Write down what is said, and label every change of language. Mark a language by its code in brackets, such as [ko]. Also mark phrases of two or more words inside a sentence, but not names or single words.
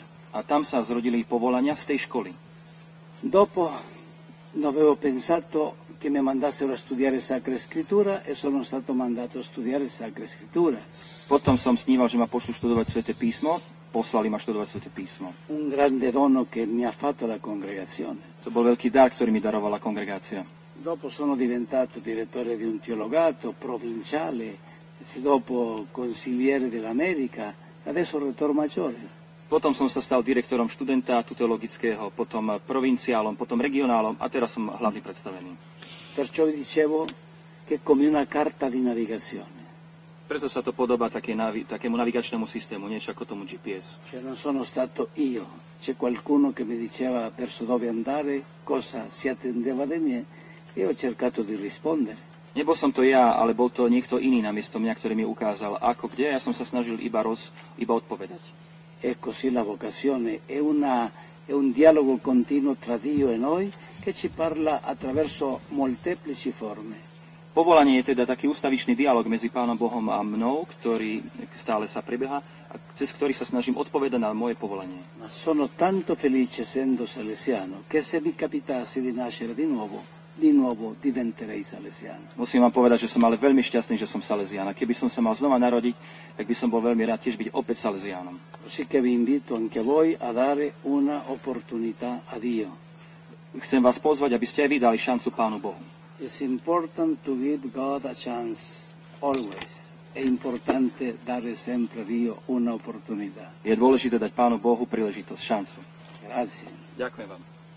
[sk] A tam sa zrodili povolania z tej školy. [it] Dopo avevo pensato che mi mandassero a studiare Sacra Scrittura e sono stato mandato a studiare Sacra Scrittura. [sk] Potom som sníval, že ma pošlu študovať Sväté písmo. Poslali ma študovať Sväté písmo. [it] Un grande dono che mi ha fatto la congregazione. [sk] To bol veľký dar, ktorý mi darovala kongregácia. [it] Dopo sono diventato direttore di un teologato provinciale, dopo consigliere dell'America, adesso rettor maggiore. [sk] Potom som sa stal direktorom študentátu teologického, potom provinciálom, potom regionálom a teraz som hlavný predstavený. [it] Perciò vi dicevo che è come una carta di navigazione. [sk] Preto sa to podobá takému navigačnému systému, niečo ako tomu GPS. [it] Cioè non sono stato io, c'è qualcuno che mi diceva verso dove andare, cosa si attendeva da me e ho cercato di rispondere. [sk] Nebol som to ja, ale bol to niekto iný namiesto mňa, ktorý mi ukázal, ako kde, ja som sa snažil iba odpovedať. [it] E così la vocazione è un dialogo continuo tra Dio e noi che ci parla attraverso molteplici forme. [sk] Povolanie je teda taký ustavičný dialog medzi Pánom Bohom a mnou, ktorý stále sa prebieha a cez ktorý sa snažím odpovedať na moje povolanie. [it] Ma sono tanto felice essendo salesiano che se mi capitasse di nascere di nuovo diventerei salesiano. [sk] Musím vám povedať, že som ale veľmi šťastný, že som salesián. A keby som sa mal znova narodiť, tak by som bol veľmi rád tiež byť opäť salesiánom. [it] Così che vi invito anche voi a dare una opportunità a Dio. [sk] Chcem vás pozvať, aby ste aj vy dali šancu Pánu Bohu. [en] It's important to give God a chance always. [it] È importante dare sempre a Dio una opportunità. [sk] Je dôležité dať Pánu Bohu príležitosť, šancu. [it] Grazie. [sk] Ďakujem vám.